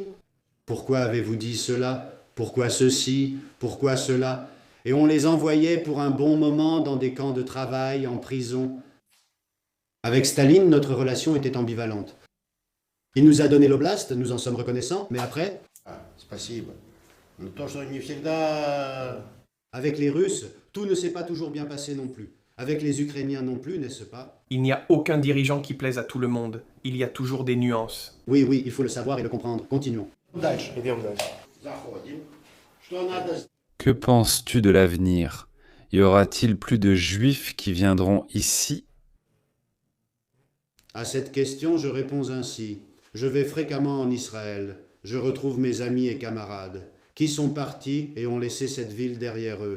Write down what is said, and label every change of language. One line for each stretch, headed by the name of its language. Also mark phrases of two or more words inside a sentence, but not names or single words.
French: Pourquoi avez-vous dit cela? Pourquoi ceci? Pourquoi cela? Et on les envoyait pour un bon moment dans des camps de travail, en prison. Avec Staline, notre relation était ambivalente. Il nous a donné l'oblast, nous en sommes reconnaissants, mais après...
Russian: Спасибо. Но то, что не всегда...
French: Avec les Russes, tout ne s'est pas toujours bien passé non plus. Avec les Ukrainiens non plus, n'est-ce pas? Il n'y a aucun dirigeant qui plaise à tout le monde. Il y a toujours des nuances. Oui, il faut le savoir et le comprendre. Continuons.
Russian: Дальше. Идем дальше. Заходим. Что надо...
French: Que penses-tu de l'avenir? Y aura-t-il plus de juifs qui viendront ici? À cette question, je réponds ainsi. Je vais fréquemment en Israël. Je retrouve mes amis et camarades, qui sont partis et ont laissé cette ville derrière eux.